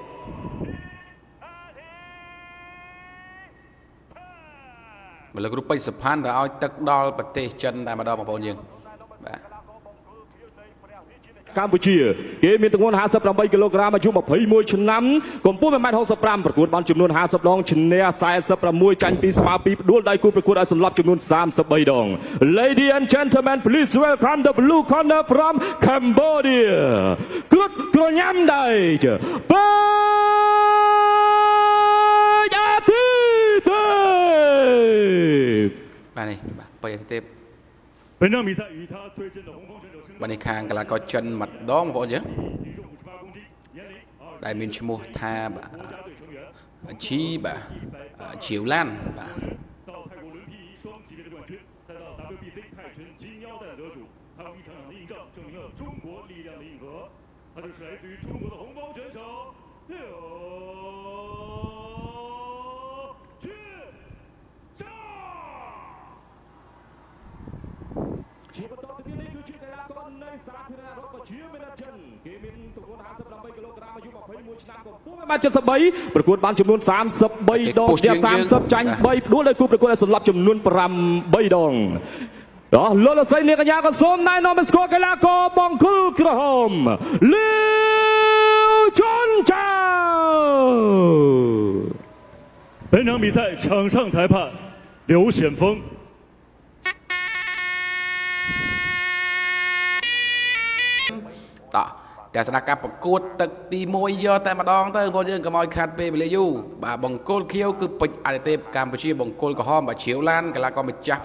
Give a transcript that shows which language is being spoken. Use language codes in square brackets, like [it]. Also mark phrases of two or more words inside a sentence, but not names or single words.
[km] មកលើគ្រូពេជ្រសុផាន់ទៅឲ្យទឹកដល់ប្រទេសចិនតែម្ដងបងប្អូនយើងបាទ កម្ពុជាគេមានទម្ងន់58គីឡូក្រាមអាយុ21ឆ្នាំកម្ពស់ 1.65 ប្រកួតបានចំនួន50ដងឈ្នះ46ចាញ់2ស្មើ2ផ្ដួលដៃគូប្រកួតឲ្យសន្លប់ចំនួន33ដង [en] Ladies and gentlemen please welcome the blue corner from Cambodia [km] គ្រុតក្រញាំដៃពេជ្រអាទិទេព បាទនេះបាទពេជ្រអាទិទេព [zh] 本场比赛与他对阵的红方选手 [km] បាទនេះខាងកីឡាករចិនម្ដងបងប្អូនយើងដែលមានឈ្មោះថាបាទជ្រាវឡានបាទ [zh] 到泰国轮替双级别的冠军，再到 WBC 泰拳金腰带的得主，还有一场场的印证，证明了中国力量的硬核。他就是来自于中国的红方选手刘俊章。 [km] ជាបន្តទៅទៀតនេះគឺជាកីឡាករនៃសាធារណរដ្ឋប្រជាមានិតចិនគេមាន ទម្ងន់58គីឡូក្រាមអាយុ21ឆ្នាំកម្ពស់1.73ប្រកួតបានចំនួន33ដងជា30ចាញ់3ផ្ដួលដោយគូប្រកួតឲ្យសន្លប់ចំនួន8ដងលោកលោកស្រីនាងកញ្ញាក៏សូមណែនាំស្គាល់កីឡាករបង្គោលក្រហមលាវជុនចៅ [zh] 本场比赛场上裁判刘显峰 [km] តោះតែស្ដាប់ការប្រកួតទឹកទី1យកតែម្ដងទៅបងប្អូនយើងកុំឲ្យខាត់ពេលវេលាយូរបាទបង្គោលខៀវគឺពេជ្រអាទិទេពកម្ពុជាបង្គោលក្រហមបាទជ្រាវឡានកីឡាករម្ចាស់